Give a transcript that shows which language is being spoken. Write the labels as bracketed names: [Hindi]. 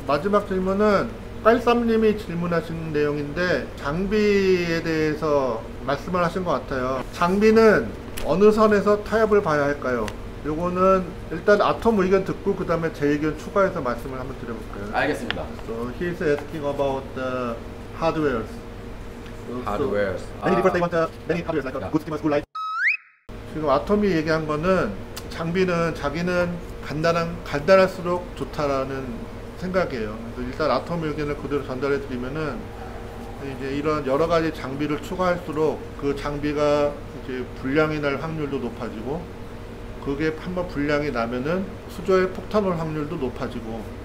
[Korean] 마지막 질문은 깔쌈님이 질문하신 내용인데, 장비에 대해서 말씀을 하신 것 같아요. 장비는 어느 선에서 타협을 봐야 할까요? 요거는 일단 아톰 의견 듣고 그 다음에 제 의견 추가해서 말씀을 한번 드려볼까요? 알겠습니다. [English] So he is asking about the hardwares. Hardwares. Many people they want many hardwares like a good schema, good light. [Korean] 지금 아톰이 얘기한 거는 장비는 자기는 간단할수록 좋다라는 생각이에요. 그래서 일단 아톰 의견을 그대로 전달해 드리면은 이제 이런 여러 가지 장비를 추가할수록 그 장비가 이제 불량이 날 확률도 높아지고, 그게 한번 불량이 나면은 수조에 폭탄 올 확률도 높아지고.